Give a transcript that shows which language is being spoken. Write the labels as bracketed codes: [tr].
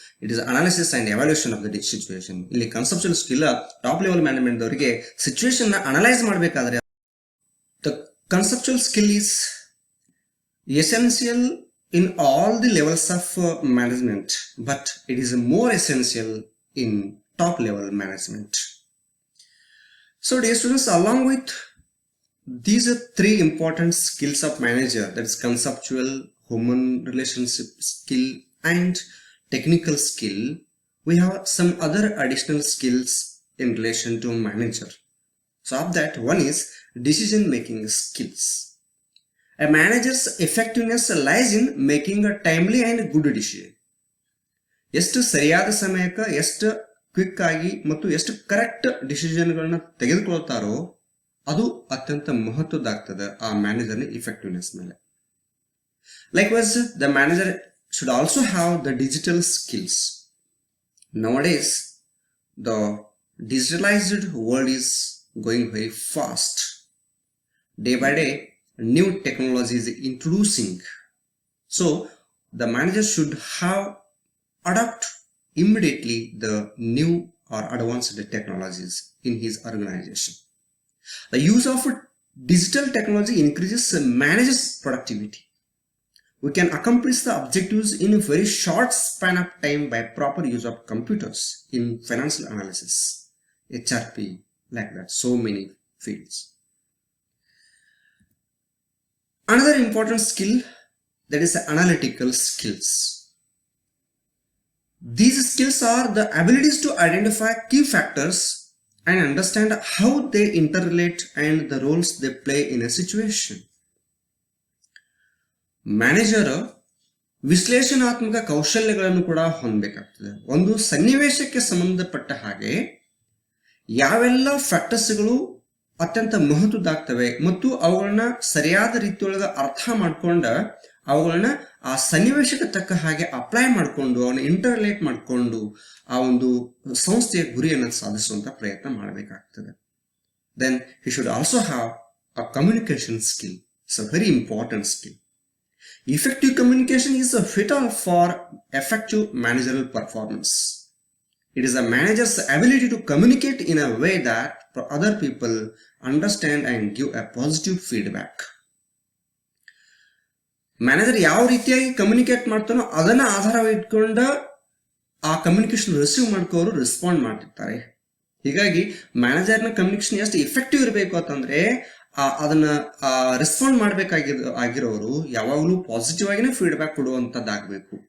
[en] It is analysis and evaluation of the situation. [kn] ಇಲ್ಲಿ conceptual skill top level management ಅವರಿಗೆ situation ನ analyse ಮಾಡಬೇಕಾದ್ರೆ [en] The conceptual skill is essential in all the levels of management, but it is more essential in top level management. So dear students, along with these are three important skills of manager, that is conceptual, human relationship skill and technical skill, we have some other additional skills in relation to manager. So of that, one is decision making skills. A manager's effectiveness lies in making a timely and good decision. [kn] ಎಷ್ಟು ಸರಿಯಾದ ಸಮಯಕ್ಕೆ ಎಷ್ಟು quick ಆಗಿ ಮತ್ತು ಎಷ್ಟು correct ಡಿಸಿಷನ್ಗಳನ್ನ ತೆಗೆದುಕೊಳ್ತಾರೋ ಅದು ಅತ್ಯಂತ ಮಹತ್ವದಾಗ್ತದೆ ಆ ಮ್ಯಾನೇಜರ್ನ ಇಫೆಕ್ಟಿವ್ನೆಸ್ ಮೇಲೆ. [en] Likewise the manager should also have the digital skills. Nowadays the digitalized world is going very fast. Day by day new technology is introducing, so the manager should have adapt immediately the new or advanced technologies in his organization. The use of digital technology increases manager's productivity. We can accomplish the objectives in a very short span of time by proper use of computers in financial analysis, HRP, like that, so many fields. Another important skill, that is analytical skills. These skills are the abilities to identify key factors and understand how they interrelate and the roles they play in a situation. [kn] Manager ವಿಶ್ಲೇಷಣಾತ್ಮಕ ಕೌಶಲ್ಯಗಳನ್ನು ಕೂಡ ಹೊಂದಬೇಕಾಗ್ತದೆ. ಒಂದು ಸನ್ನಿವೇಶಕ್ಕೆ ಸಂಬಂಧಪಟ್ಟ ಹಾಗೆ ಯಾವೆಲ್ಲ ಫ್ಯಾಕ್ಟರ್ಸ್ಗಳು ಅತ್ಯಂತ ಮಹತ್ವದಾಗ್ತವೆ ಮತ್ತು ಅವುಗಳನ್ನ ಸರಿಯಾದ ರೀತಿಯೊಳಗೆ ಅರ್ಥ ಮಾಡ್ಕೊಂಡ ಅವುಗಳನ್ನ ಆ ಸನ್ನಿವೇಶಕ್ಕೆ ತಕ್ಕ ಹಾಗೆ ಅಪ್ಲೈ ಮಾಡಿಕೊಂಡು ಅವನ್ನ ಇಂಟರ್ಲೇಟ್ ಮಾಡಿಕೊಂಡು ಆ ಒಂದು ಸಂಸ್ಥೆಯ ಗುರಿಯನ್ನು ಸಾಧಿಸುವಂತ ಪ್ರಯತ್ನ ಮಾಡಬೇಕಾಗ್ತದೆ. [en] Then he should also have a communication skill. It's a very important skill. Effective communication is vital for effective managerial performance. It is a manager's ability to communicate in a way that other people understand and give a positive feedback. [kn] Manager ಯಾವ ರೀತಿಯಾಗಿ communicate ಮಾಡ್ತಾನೋ ಅದನ್ನ ಆಧಾರವಿಟ್ಕೊಂಡ ಆ communication receive ಮಾಡ್ಕೋರು respond ಮಾಡ್ತಿರ್ತಾರೆ. ಹೀಗಾಗಿ ಮ್ಯಾನೇಜರ್ನ communication ಎಷ್ಟು effective ಇರಬೇಕು ಅಂತಂದ್ರೆ ಅದನ್ನ ರೆಸ್ಪಾಂಡ್ ಮಾಡ್ಬೇಕಾಗಿರೋರು ಯಾವಾಗಲೂ ಪಾಸಿಟಿವ್ ಆಗಿನೇ ಫೀಡ್ಬ್ಯಾಕ್ ಕೊಡುವಂತದ್ದಾಗಬೇಕು.